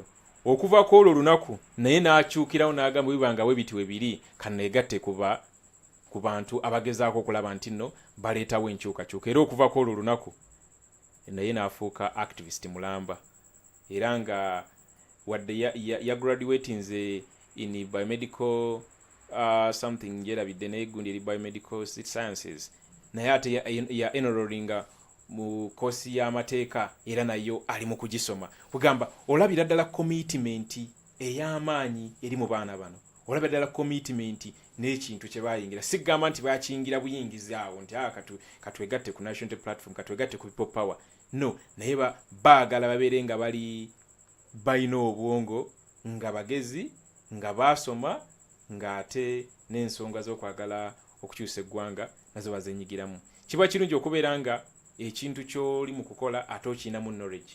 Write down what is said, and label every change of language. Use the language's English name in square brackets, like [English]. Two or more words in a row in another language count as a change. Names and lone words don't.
[Ganda] Okuvaako olwo olunaku naye n'akyukirawo n'agamba bibanga we biti we biri kaneegatte ku bantu abagezaako okulaba nti nno baleetawo enkyukakyuka. Era okuvaako olwo olunaku naye n'afuuka activist mulamba, era nga wadde ya graduatinze [English] in biomedical something [Ganda] yerabidde naye gundi eri [English] biomedical sciences, [Ganda] naye ate ya enrollinga mu kosi y'amateeka era nayo ali mu kugisoma. Kugamba olabira ddala commitment ey'amaanyi eri mu baana bano, olabira ddala commitment n'ekintu kye bayingira. Sigamba nti bakiyingira buyingizi awo nti katwegatte ku [English] national platform, [Ganda] katwegatte ku [English] people power, [Ganda] no, naye baagala babeere nga balina obwongo nga bagezi nga basoma nga ate n'ensonga z'okwagala okukyusa eggwanga nazo bazenyigiramu. Kiba kirungi okubeera nga ekintu ky'oli mu kukola ate okiyinamu knowledge.